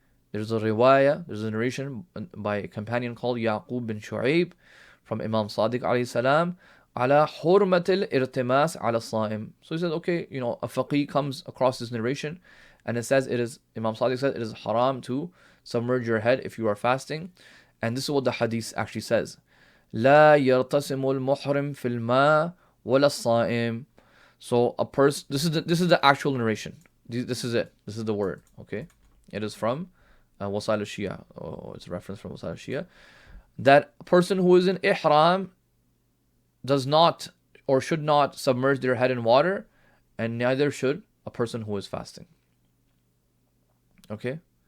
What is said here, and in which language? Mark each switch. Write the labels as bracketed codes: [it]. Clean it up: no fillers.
[en] There's a riwayah, there's a narration by a companion called Yaqub bin Shu'ayb from Imam Sadiq alayhi salam, ala hurmatil irtimas ala saim. So he says, okay, a faqih comes across this narration, and it says Imam Sadiq says it is haram to submerge your head if you are fasting. And this is what the hadith actually says. [ar] لا يرتسم المحرم في الماء ولا الصائم. [en] So a person, this is the actual narration. This is it. This is the word. Okay, it is from Wasail al-Shia. It's a reference from Wasail al-Shia. That a person who is in ihram does not or should not submerge their head in water, and neither should a person who is fasting. Okay.